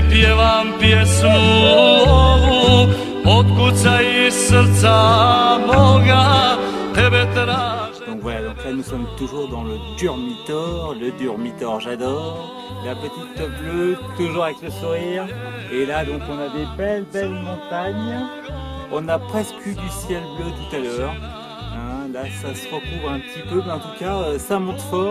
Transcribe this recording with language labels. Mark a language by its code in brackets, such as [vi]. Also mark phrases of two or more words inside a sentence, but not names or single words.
[hr] pjevam pjesmu ovu, otkucaj iz srca moga, tebe tražem. [fr] Donc voilà, donc là nous sommes toujours dans le Durmitor j'adore, la petite bleue, toujours avec le sourire, et là donc on a des belles montagnes, on a presque eu du ciel bleu tout à l'heure, hein, là ça se recouvre un petit peu, mais en tout cas ça monte fort.